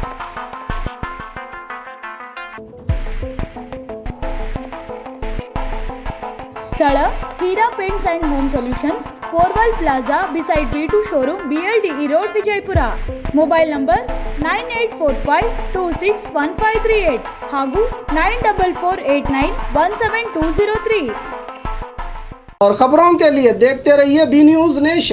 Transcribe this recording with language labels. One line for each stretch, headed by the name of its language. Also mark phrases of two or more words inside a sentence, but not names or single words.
Kannada: ಸ್ಥಳ ಹೀರಾ ಪೇಂಟ್ಸ್ ಅಂಡ್ ಹೋಮ್ ಸೊಲ್ಯೂಷನ್ಸ್, ಪೋರ್ವಾಲ್ ಪ್ಲಾಜಾ ಬಿಸೈಡ್ B2 ಶೋರೂಮ್, BLDE ರೋಡ್, ವಿಜಯಪುರ.
English: mobile number
Kannada: 9845261538 ಹಾಗೂ 9448917203।
Hindi: और खबरों के लिए देखते रहिए B न्यूज़ नेशन।